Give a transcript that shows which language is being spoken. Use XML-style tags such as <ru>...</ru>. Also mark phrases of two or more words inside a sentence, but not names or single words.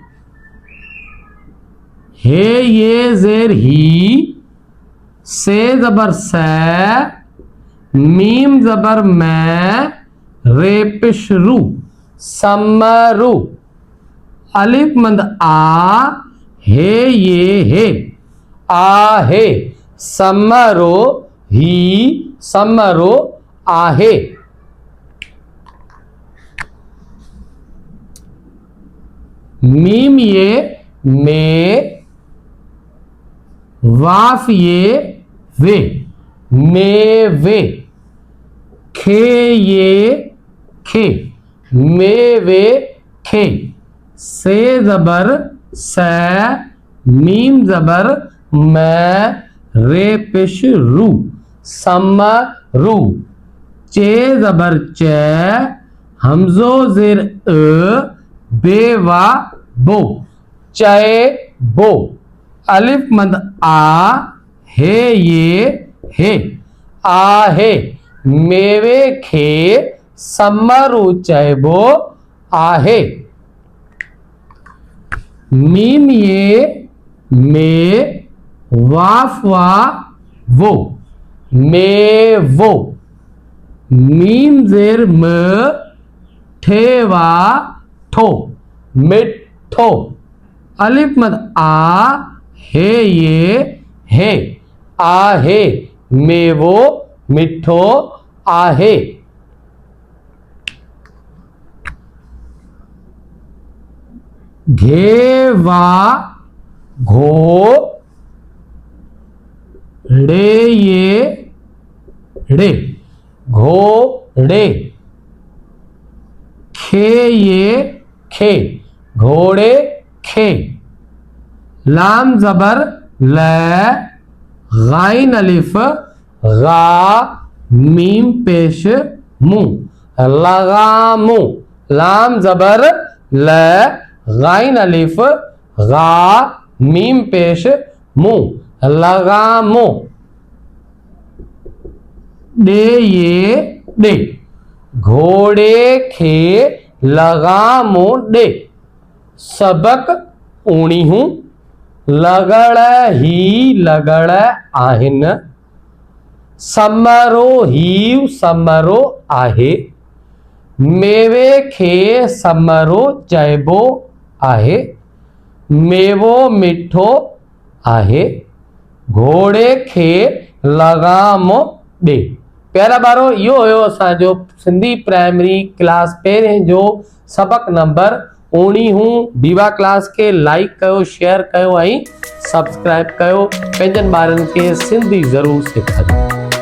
<sd>हे ये जेर ही, से ज़बर स, मीम ज़बर म, रे पेश रू, समरू। अलिफ मंद आ, हे ये हे, आहे, समरो ही, समरो आहे। मीम ये में, वाफ ये वे, में वे। खे ये खे, में वे खे। से ज़बर स, मीम ज़बर म, रे पेश रू, समरू। चे ज़बर च, हमजो जेर अ, बे वा बो, चए बो। अलिफ मंद आ, हे ये हे, आहे, मेवे खे, समरू चइबो आहे। मीम ये में, वाफ वा वो, में वो। मीम जेर म, ठे वा ठो, मिठो। अलिफ मद आ, हे ये हे, आहे, मेवो, मिठो आहे। घे वा घो, ड़े ये ड़े, घोड़े। खे ये खे, घोड़े खे। लाम ज़बर ल, गाइन अलिफ गा, मीम पेश मु, लगामु। लाम ज़बर ल, गाइन अलिफ गा, मीम पेश मु, लगामु। डे ये डे, घोड़े खे लगामु डे, सबक ऊणी हूँ, लगड़ ही लगड़ आहिनि, समरो ही समरो आहे, मेवे खे समरो चइबो आहे, मेवो मिठो आहे, घोड़े खे लगाम ॾे। प्यारा ॿारो, इहो हुयो असांजो सिंधी</sd> <en>primary class</en> <sd>पहिरें जो सबक नंबर 19। दीवा क्लास के लाइक कयो, शेयर कयो ऐं सब्सक्राइब कयो। पंहिंजनि ॿारनि खे सिंधी ज़रूरु सेखारियो।</sd>